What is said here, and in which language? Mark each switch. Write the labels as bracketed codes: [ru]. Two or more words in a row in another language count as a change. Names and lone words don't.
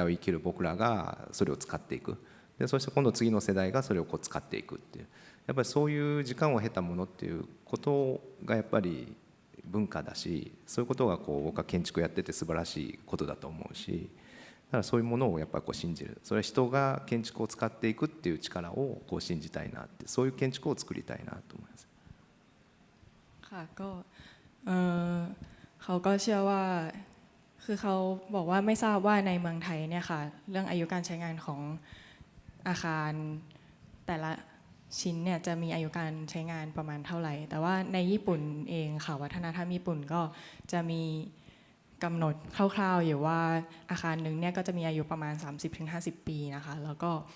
[ja] を生きる僕らがそれを使っていく、でそして今度次の世代がそれをこう使っていくっていう、やっぱりそういう時間を経たものっていうことがやっぱり文化だし、そういうことがこう僕は建築やってて素晴らしいことだと思うし、だからそういうものをやっぱりこう信じる、それは人が建築を使っていくっていう力をこう信じたいなって、そういう建築を作りたいなと思います。 [th] ค่ะก็เขาก็เชื่อว่าคือเขาบอกว่าไม่ทราบว่าในเมืองไทยเนี่ยค่ะเรื่องอายุการใช้งานของอาคารแต่ละชิ้นเนี่ยจะมีอายุการใช้งานประมาณเท่าไหร่แต่ว่าในญี่ปุ่นเองค่ะวัฒนธรรมญี่ปุ่นก็จะมีกำหนดคร่าวๆอยู่ว่าอาคารหนึ่งเนี่ยก็จะมีอายุประมาณ 30-50 ปีนะคะแล้วก็